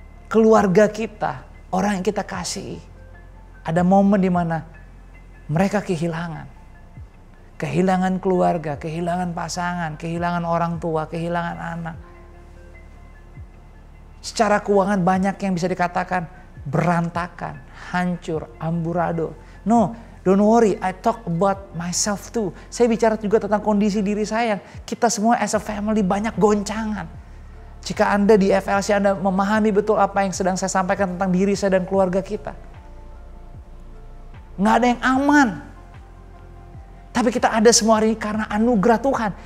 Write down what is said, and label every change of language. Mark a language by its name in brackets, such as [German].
[Indonesian] Keluarga kita, orang yang kita kasih, ada momen di mana mereka kehilangan. Kehilangan keluarga, kehilangan pasangan, kehilangan orang tua, kehilangan anak. Secara keuangan banyak yang bisa dikatakan berantakan, hancur, amburadul. [English] No, don't worry, I talk about myself too. [Indonesian] Saya bicara juga tentang kondisi diri saya. Kita semua [English] as a family [Indonesian] banyak goncangan. Jika Anda di FLC, Anda memahami betul apa yang sedang saya sampaikan tentang diri saya dan keluarga kita. Nggak ada yang aman. Tapi kita ada semua hari ini karena anugerah Tuhan.